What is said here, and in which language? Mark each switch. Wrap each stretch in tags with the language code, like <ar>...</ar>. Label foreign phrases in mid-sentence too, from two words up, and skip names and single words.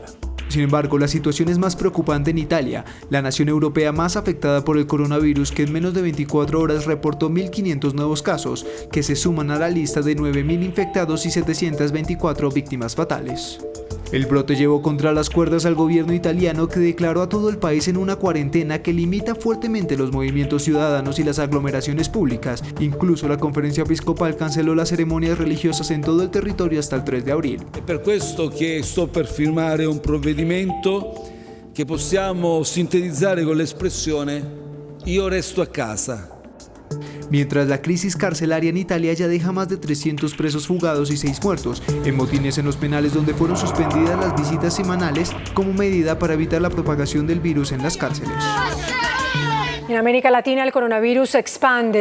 <es>Sin embargo, la situación es más preocupante en Italia, la nación europea más afectada por el coronavirus, que en menos de 24 horas reportó 1.500 nuevos casos, que se suman a la lista de 9.000 infectados y 724 víctimas fatales. El brote llevó contra las cuerdas al gobierno italiano, que declaró a todo el país en una cuarentena que limita fuertemente los movimientos ciudadanos y las aglomeraciones públicas. Incluso la conferencia episcopal canceló las ceremonias religiosas en todo el territorio hasta el 3 de abril.</es> <it>È per questo che sto per firmare un provvedimento che possiamo sintetizzare con l'espressione "io resto a casa".</it> <es>Mientras la crisis carcelaria en Italia ya deja más de 300 presos fugados y 6 muertos, en motines en los penales donde fueron suspendidas las visitas semanales como medida para evitar la propagación del virus en las cárceles. En América Latina el coronavirus se expande.</es>